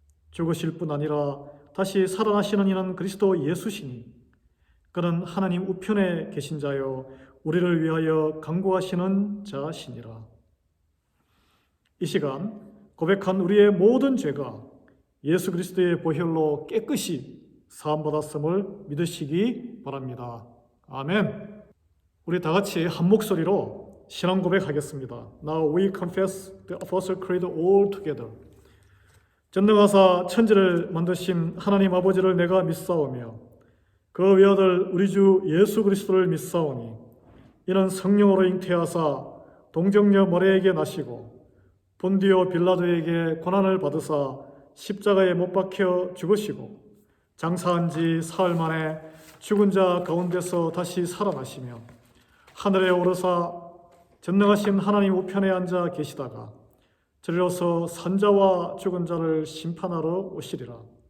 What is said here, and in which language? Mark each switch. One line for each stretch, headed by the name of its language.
Korean: 죽으실 뿐 아니라 다시 살아나시는 이는 그리스도 예수시니 그는 하나님 우편에 계신 자요 우리를 위하여 간구하시는 자시니라. 이 시간 고백한 우리의 모든 죄가 예수 그리스도의 보혈로 깨끗이 사함받았음을 믿으시기 바랍니다. 아멘. 우리 다 같이 한 목소리로 신앙 고백하겠습니다.
English: Now we confess the Apostle Creed all together.
Korean: 전능하사 천지를 만드신 하나님 아버지를 내가 믿사오며 그 외아들 우리 주 예수 그리스도를 믿사오니 이는 성령으로 잉태하사 동정녀 머레에게 나시고 본디오 빌라도에게 고난을 받으사 십자가에 못 박혀 죽으시고 장사한 지 사흘 만에 죽은 자 가운데서 다시 살아나시며 하늘에 오르사 전능하신 하나님 우편에 앉아 계시다가 저리로서 산자와 죽은 자를 심판하러 오시리라.